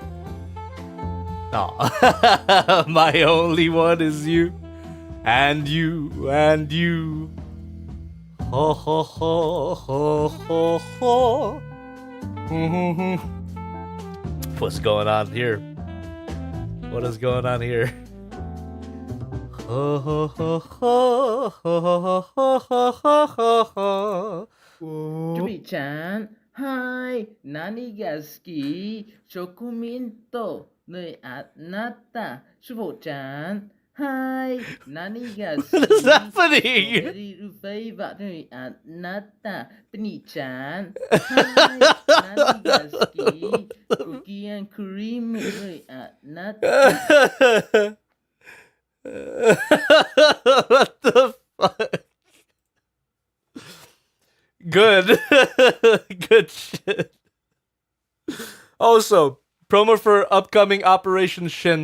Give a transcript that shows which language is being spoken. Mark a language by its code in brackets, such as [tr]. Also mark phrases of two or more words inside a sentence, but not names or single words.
[en] Oh. My only one is you. And you. Ho ho ho ho ho ho. What's going on here? What is going on here? [ja] ジョビーちゃん、はい、何が好き? チョコミントになった、シュボちゃん. はい、何が好き? [en] What is happening? Strawberry flavor [ja] になった, [en] Penny-chan. [ja] はい、何が好き? [en] Cookie and cream [ja] になった. [en] What the fuck? Good. Good shit. Also, promo for upcoming Operation Shin.